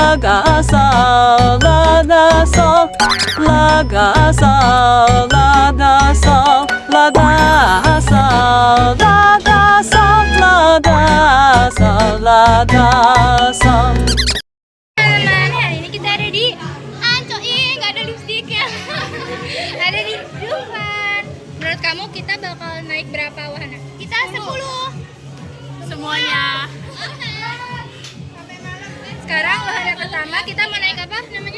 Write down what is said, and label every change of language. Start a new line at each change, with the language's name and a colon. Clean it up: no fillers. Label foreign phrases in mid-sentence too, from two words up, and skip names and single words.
Indonesian: ga sol la da sol la ga sol la da sol la da sol la da sol la da sol la da sol. Teman-teman, hari ini kita ada di Ancol. Ih, nggak ada lipstiknya. Ada di Dufan. Menurut kamu kita bakal naik berapa wahana? Kita 10 semuanya. Sekarang wahana pertama kita mau naik apa namanya?